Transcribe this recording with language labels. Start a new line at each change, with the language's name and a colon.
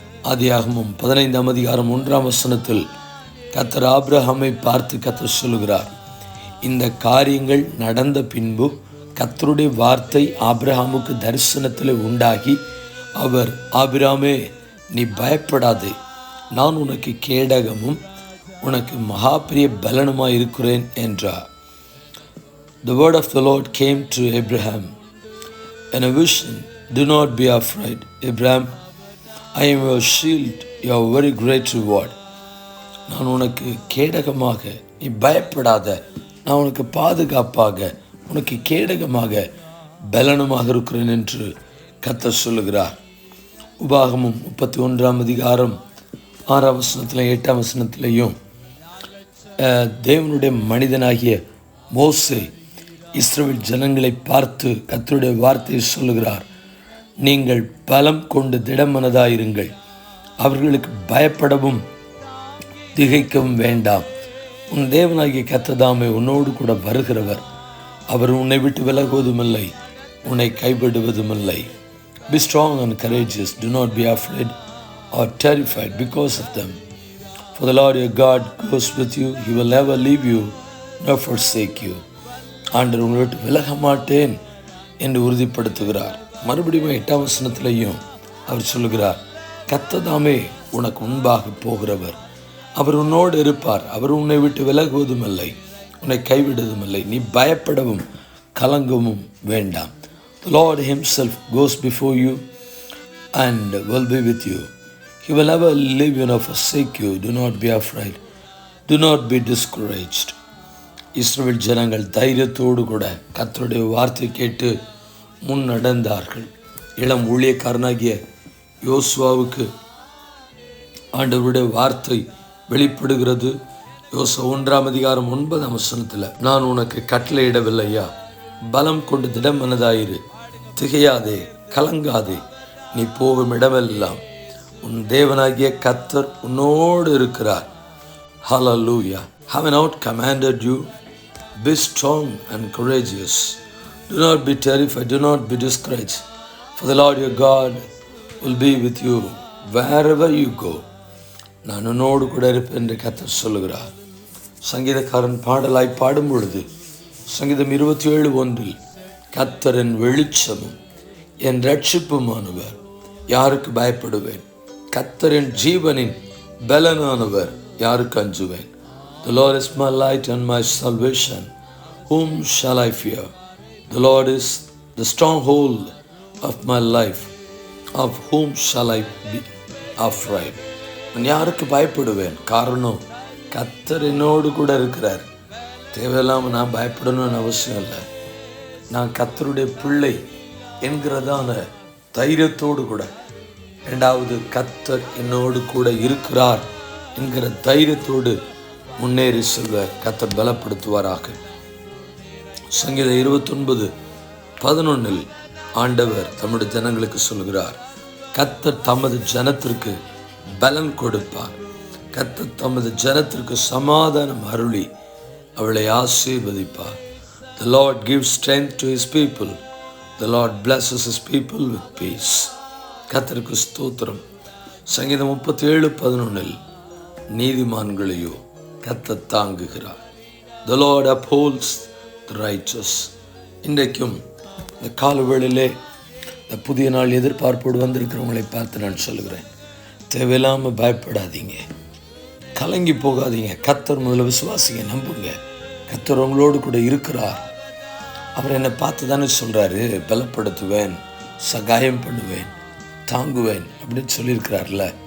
Tamil: ஆதியாகமம் 15:1 கர்த்தர் ஆபிரகாமை பார்த்து கர்த்தர் சொல்லுகிறார், இந்த காரியங்கள் நடந்த பின்பு கர்த்தருடைய வார்த்தை ஆபிரகாமுக்கு தரிசனத்தில் உண்டாகி, அவர், ஆபிரகாமே, நீ பயப்படாதே, நான் உனக்கு கேடகமும் உனக்கு மகாபிரிய பலனுமாய் இருக்கிறேன் என்றார்.
English: The word of the Lord came to Abraham in a vision. Do not be afraid, Abraham. I am your shield, your very great reward.
Tamil: நான் உனக்கு கேடகமாக, நீ பயப்படாத, நான் உனக்கு பாதுகாப்பாக, உனக்கு கேடகமாக, பலனுமாக இருக்கிறேன் என்று கர்த்தர் சொல்லுகிறார். உபாகமம் 31:6-8 தேவனுடைய மனிதனாகிய மோசே இஸ்ரவேல் ஜனங்களை பார்த்து கர்த்தருடைய வார்த்தையை சொல்லுகிறார், நீங்கள் பலம் கொண்டு திடமனதாயிருங்கள், அவர்களுக்கு பயப்படவும் திகைக்கவும் வேண்டாம். உன் தேவனாகிய கர்த்தர் உன்னோடு கூட வருகிறவர். அவர் உன்னை விட்டு விலகுவதுமில்லை, உன்னை கைவிடுவதுமில்லை.
English: Be strong and courageous. Do not be afraid or terrified because of them. For the Lord your God goes with you. He will never leave you nor forsake you.
Tamil: ஆண்டவர் உங்களை விட்டு விலக மாட்டேன் என்று உறுதிப்படுத்துகிறார். மறுபடியும் 8 அவர் சொல்லுகிறார், கர்த்தர் உனக்கு முன்பாக போகிறவர். அவர் உன்னோடு இருப்பார். அவர் உன்னை விட்டு விலகுவதுமில்லை, உன்னை கைவிடுவதுமில்லை. நீ பயப்படவும் கலங்கவும் வேண்டாம்.
English: The Lord himself goes before you and will be with you. He will never leave you nor forsake you. Do not be afraid. Do not be discouraged.
Tamil: இஸ்ரவேல் ஜனங்கள் தைரியத்தோடு கூட கர்த்தருடைய வார்த்தை கேட்டு முன் நடந்தார்கள். இளம் ஊழியக்காரனாகிய யோசுவாவுக்கு ஆண்டவருடைய வார்த்தை வெளிப்படுகிறது. யோசுவா 1:9 நான் உனக்கு கட்டளையிடவில்லையா? பலம் கொண்டு திடமனதாயிரு, திகையாதே, கலங்காதே, நீ போகும் இடமெல்லாம் உன் தேவனாகிய கர்த்தர் உன்னோடு இருக்கிறார்.
English: Hallelujah. Have I not commanded you? Be strong and courageous. Do not be terrified, do not be discouraged, for the Lord your God will be with you wherever you go.
Tamil: நான் உன்னோடு கூட இருப்பேன் என்று கர்த்தர் சொல்லுகிறார். சங்கீதக்காரன் பாடலாய் பாடும் பொழுது சங்கீதம் 27:1 கர்த்தர் என் வெளிச்சமும் என் ரட்சிப்புமானவர், யாருக்கு பயப்படுவேன்? கர்த்தர் என் ஜீவனின் பலனானவர், யாருக்கு அஞ்சுவேன்?
English: The Lord is my light and my salvation. Whom shall I fear? The Lord is the stronghold of my life. Of whom shall I be afraid?
Tamil: நான் யாருக்கு பயப்படுவேன்? காரணம், கர்த்தர் என்னோடு கூட இருக்கிறார். தேவையில்லாமல் நான் பயப்படணும்னு அவசியம் இல்லை. நான் கர்த்தருடைய பிள்ளை என்கிறதான தைரியத்தோடு கூட, இரண்டாவது கர்த்தர் என்னோடு கூட இருக்கிறார் என்கிற தைரியத்தோடு முன்னேறி செல்வ கர்த்தர் பலப்படுத்துவாராக. சங்கீதம் 29:11 ஆண்டவர் தம்முடைய ஜனங்களுக்கு சொல்கிறார், கர்த்தர் தமது ஜனத்திற்கு பலன் கொடுப்பார். கர்த்தர் தமது ஜனத்திற்கு சமாதானம் அருளி அவளை ஆசீர்வதிப்பார்.
English: The Lord gives strength to his people. The Lord blesses his people with peace.
Tamil: கர்த்தருக்கு ஸ்தோத்திரம். சங்கீதம் 37:11 நீதிமான்களையோ கர்த்தர் தாங்குகிறார்.
English: The Lord upholds the righteous.
Tamil: இன்றைக்கும் இந்த காலவேளையிலே இந்த புதிய நாள் எதிர்பார்ப்போடு வந்திருக்கிறவங்களை பார்த்து நான் சொல்லுகிறேன், தேவையில்லாமல் பயப்படாதீங்க, கலங்கி போகாதீங்க. கர்த்தர் முதல்ல விசுவாசிங்க, நம்புங்க. கர்த்தர் உங்களோடு கூட இருக்கிறார். அவர் என்னை பார்த்து தானே சொல்கிறாரு, பலப்படுத்துவேன், சகாயம் பண்ணுவேன், தாங்குவேன் அப்படின்னு சொல்லியிருக்கிறார்ல.